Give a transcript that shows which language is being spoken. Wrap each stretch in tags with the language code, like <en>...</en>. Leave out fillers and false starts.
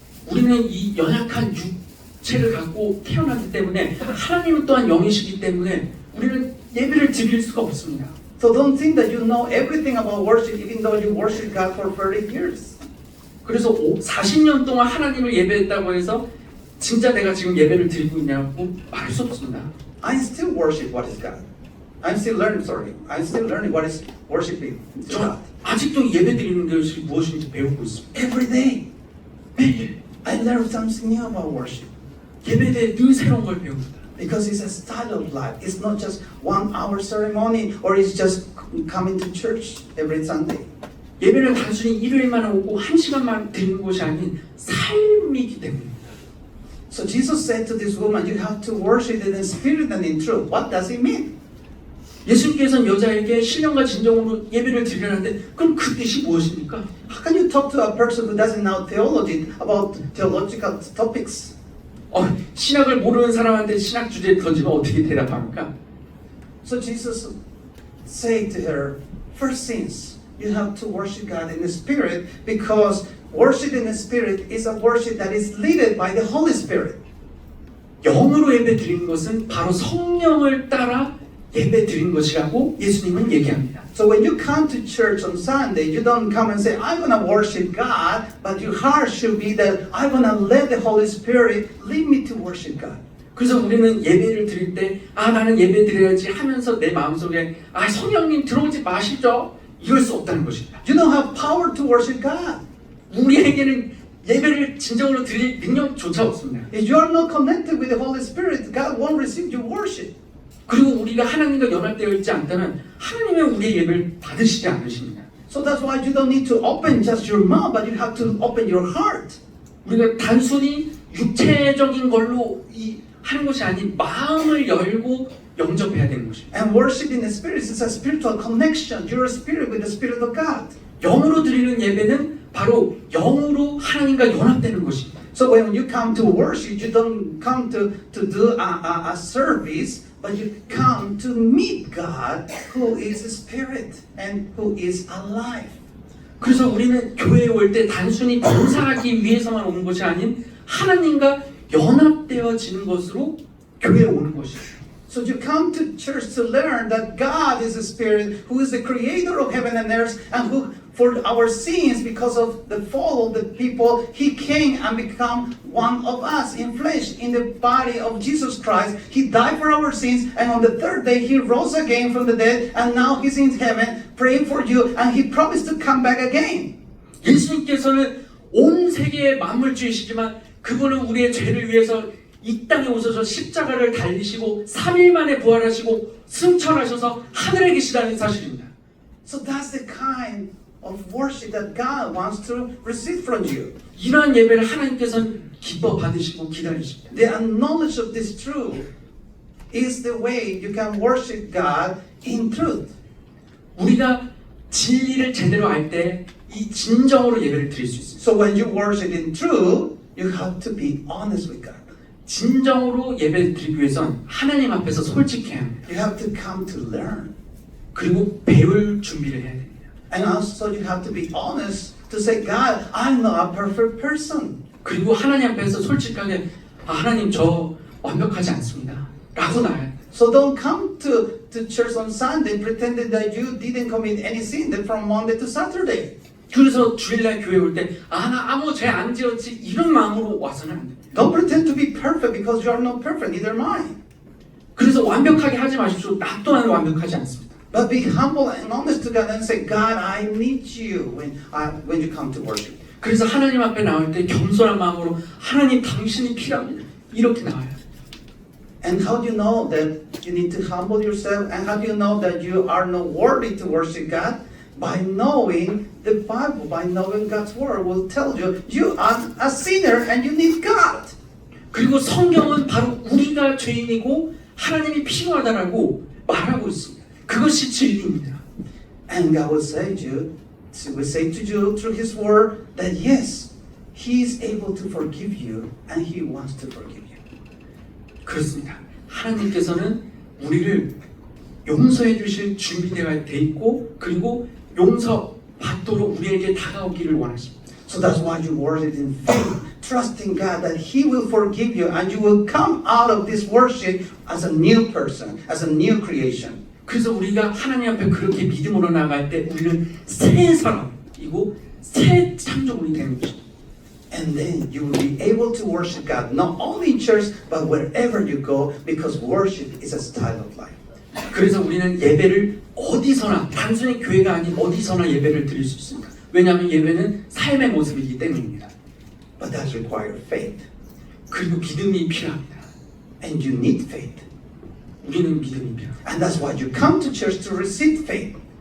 <ko>우리는 이 연약한 육체를 갖고 태어났기 때문에 하나님은 또한 영이시기 때문에 우리는 예배를 드릴 수가 없습니다.</ko> <en>So don't think that you know everything about worship even though you worship God for 30 years.</en> <ko>그래서 40년 동안 하나님을 예배했다고 해서 진짜 내가 지금 예배를 드리고 있냐고 말할 수 없습니다.</ko> <en>I still worship what is God. I'm still learning what is worshiping</en> <ko>저</ko> <en>God.</en> <ko>아직도 예배 드리는 것이 무엇인지 배우고 있습니다.</ko> <en>Every day,</en> <ko>매일</ko> <en>I learn something new about worship.</en> <ko>예배에 대해 늘 새로운 걸 배웁니다.</ko> <en>Because it's a style of life. It's not just 1 hour ceremony or it's just coming to church every Sunday.</en> <ko>예배는 단순히 일요일만 오고 1시간만 드리는 것이 아닌 삶이기 때문입니다.</ko> <en>So Jesus said to this woman, you have to worship in spirit and in truth. What does it mean?</en> <ko>예수님께서는 여자에게 신령과 진정으로 예배를 드리라는데 그럼 그 뜻이 무엇입니까?</ko> <en>How can you talk to a person who doesn't know theology about theological topics?</en> <ko>신학을 모르는 사람한테 신학 주제를 던지면 어떻게 대답합니까?</ko> <en>So Jesus said to her, first things, you have to worship God in the spirit because worship in the spirit is a worship that is led by the Holy Spirit.</en> <ko>영으로 예배 드리는 것은 바로 성령을 따라 예배 드린 것이라고 예수님은 얘기합니다.</ko> <en>So when you come to church on Sunday, you don't come and say, I'm going to worship God, but your heart should be that I'm going to let the Holy Spirit lead me to worship God.</en> <ko>그래서 우리는 예배를 드릴 때 나는 예배 드려야지 하면서 내 마음속에 성령님 들어오지 마시죠. 이럴 수 없다는 것입니다.</ko> <en>You don't have power to worship God.</en> <ko>우리에게는 예배를 진정으로 드릴 능력조차 없습니다.</ko> <en>If you are not connected with the Holy Spirit, God won't receive your worship.</en> <ko>그리고 우리가 하나님과 연합되어 있지 않다면 하나님은 우리의 예배를 받으시지 않으십니다.</ko> <en>So that's why you don't need to open just your mouth, but you have to open your heart.</en> <ko>우리가 단순히 육체적인 걸로 하는 것이 아닌 마음을 열고 영접해야 되는 것입니다.</ko> <en>And worship in the Spirit is a spiritual connection. Your spirit with the Spirit of God.</en> <ko>영으로 드리는 예배는 바로 영으로 하나님과 연합되는 것입니다.</ko> <en>So when you come to worship, you don't come to do a service, but you come to meet God, who is a spirit and who is alive.</en> <ko>그래서 우리는 교회에 올 때 단순히 봉사하기 위해서만 오는 것이 아닌 하나님과 연합되어지는 것으로 교회에 오는 것이에요.</ko> <en>So you come to church to learn that God is a spirit who is the creator of heaven and earth, and who for our sins, because of the fall of the people, he came and become one of us in flesh, in the body of Jesus Christ. He died for our sins, and on the third day he rose again from the dead, and now he's in heaven praying for you, and he promised to come back again.</en> <ko>예수님께서는 온 세계의 만물주이시지만 그분은 우리의 죄를 위해서 이 땅에 오셔서 십자가를 달리시고 3일 만에 부활하시고 승천하셔서 하늘에 계시다는 사실입니다.</ko> <en>So that's the kind of worship that God wants to receive from you.</en> <ko>이러한 예배를 하나님께서는 기뻐 받으시고 기다리십니다.</ko> <en>The knowledge of this truth is the way you can worship God in truth.</en> <ko>우리가 진리를 제대로 알 때 이 진정으로 예배를 드릴 수 있습니다.</ko> <en>So when you worship in truth, you have to be honest with God.</en> <ko>진정으로 예배를 드리기 위해선 하나님 앞에서 솔직해야 합니다.</ko> <en>You have to come to learn.</en> <ko>그리고 배울 준비를 해야 됩니다.</ko> <en>And also you have to be honest to say, God, I'm not a perfect person.</en> <ko>그리고 하나님 앞에서 솔직하게 하나님 저 완벽하지 않습니다. 라고 나와야 돼요.</ko> <en>So don't come to church on Sunday pretending that you didn't commit any sin from Monday to Saturday.</en> <ko>그래서 주일날 교회 올 때 나 아무 죄 안 지었지 이런 마음으로 와서는 안 됩니다.</ko> <en>Don't pretend to be perfect because you are not perfect, neither am I.</en> <ko>그래서 완벽하게 하지 마십시오. 나 또한 완벽하지 않습니다.</ko> <en>But be humble and honest to God and say, God, I need you when you come to worship.</en> <ko>그래서 하나님 앞에 나올 때 겸손한 마음으로 하나님 당신이 필요합니다. 이렇게 나와요.</ko> <en>And how do you know that you need to humble yourself? And how do you know that you are not worthy to worship God? By knowing the Bible, by knowing God's word will tell you, you are a sinner and you need God.</en> <ko>그리고 성경은 바로 우리가 죄인이고 하나님이 필요하다라고 말하고 있습니다. 그것이 진리입니다.</ko> <en>And God will say to you through His word that yes, He is able to forgive you and He wants to forgive you.</en> <ko>그렇습니다. 하나님께서는 우리를 용서해 주실 준비되어 돼 있고 그리고 용서 받도록 우리에게 다가오기를 원하십니다.</ko> <en>So that's why you worship in faith, trusting God that He will forgive you and you will come out of this worship as a new person, as a new creation.</en> <ko>그래서 우리가 하나님 앞에 그렇게 믿음으로 나갈 때 우리는 새 사람이고 새 창조물이 되는 것입니다.</ko> <en>And then you will be able to worship God not only in church but wherever you go because worship is a style of life.</en> <ko>그래서 우리는 예배를 어디서나 단순히 교회가 아닌 어디서나 예배를 드릴 수 있습니다. 왜냐하면 예배는 삶의 모습이기 때문입니다.</ko> <en>But that requires faith.</en> <ko>그리고 믿음이 필요합니다.</ko> <en>And you need faith.</en> <ko>우리는 믿음이 필요합니다.</ko> <en>And that's why you come to church to receive faith.</en>